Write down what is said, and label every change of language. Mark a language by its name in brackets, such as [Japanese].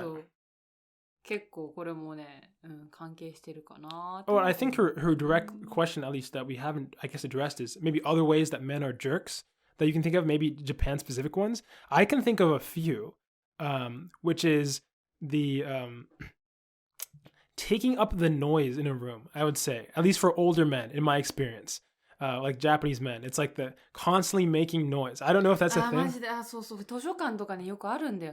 [Japanese] そう結構これもね、関係してるかな。 [English] Oh, I think her direct question, at least that we haven't, I guess, addressed is maybe other ways that men are jerks that you can think of, maybe Japan specific ones. I can think of a few, which is the taking up the noise in a room, I would say, at least for older men, in my experience. Like Japanese men, it's like the constantly making noise. I don't know if that's a thing. [Japanese] マジで、そうそう、図書館とかによくあるんだよ。